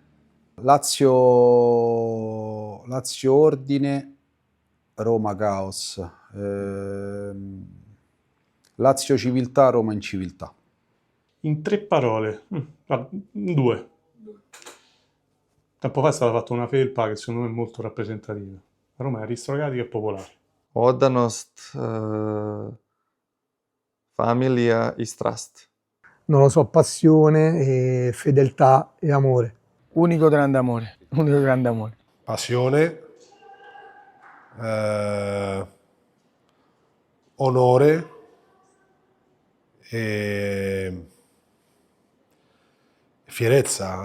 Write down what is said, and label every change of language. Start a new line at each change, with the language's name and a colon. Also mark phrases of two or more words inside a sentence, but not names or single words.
Italian: Lazio ordine, Roma caos. Lazio civiltà, Roma inciviltà. In 3 parole, 2. Tempo fa è stata fatta una felpa che secondo me è molto rappresentativa. La Roma è aristocratica e popolare.
Serbian: Odanost, familija i strast.
Italian: Non lo so, passione, fedeltà e amore. Unico grande amore, unico grande amore. Passione, onore e fierezza.